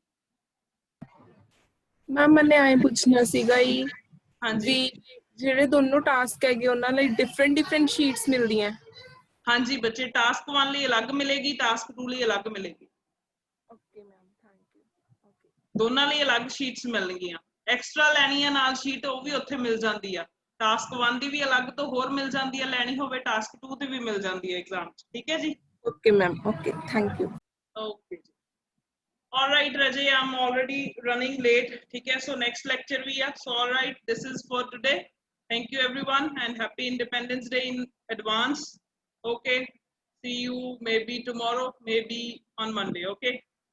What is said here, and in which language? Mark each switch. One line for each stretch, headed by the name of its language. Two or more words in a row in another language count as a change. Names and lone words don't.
Punjabi: ਮੈਮ ਮੈਨੇ ਆਏ ਪੁੱਛਣਾ ਸੀਗਾ ਜੀ ਹਾਂਜੀ ਜਿਹੜੇ ਦੋਨੋਂ ਟਾਸਕ ਹੈਗੇ ਉਹਨਾਂ ਲਈ
English: different sheets
Punjabi: ਮਿਲਦੀਆਂ ਹਾਂਜੀ ਬੱਚੇ ਟਾਸਕ 1 ਲਈ ਅਲੱਗ ਮਿਲੇਗੀ ਟਾਸਕ 2 ਲਈ ਅਲੱਗ ਮਿਲੇਗੀ
English: okay ma'am thank you okay
Punjabi: ਦੋਨਾਂ ਲਈ ਅਲੱਗ ਸ਼ੀਟਸ ਮਿਲਣਗੀਆਂ ਐਕਸਟਰਾ ਲੈਣੀ ਆ ਨਾਲ ਸ਼ੀਟ ਉਹ ਵੀ ਉੱਥੇ ਮਿਲ ਜਾਂਦੀ ਆ ਟਾਸਕ 1 ਦੀ ਵੀ ਅਲੱਗ ਤੋਂ ਹੋਰ ਮਿਲ ਜਾਂਦੀ ਆ ਲੈਣੀ ਹੋਵੇ ਟਾਸਕ 2 ਦੀ ਵੀ ਮਿਲ ਜਾਂਦੀ ਹੈ ਐਗਜ਼ਾਮ 'ਚ ਠੀਕ ਹੈ ਜੀ
English: okay ma'am okay thank you ਓਕੇ ਜੀ all right Rajay I'm already running late
Hindi: ठीक है
English: so next lecture we are so all right this is for today thank you everyone and happy Independence Day in advance okay see you maybe tomorrow maybe on Monday okay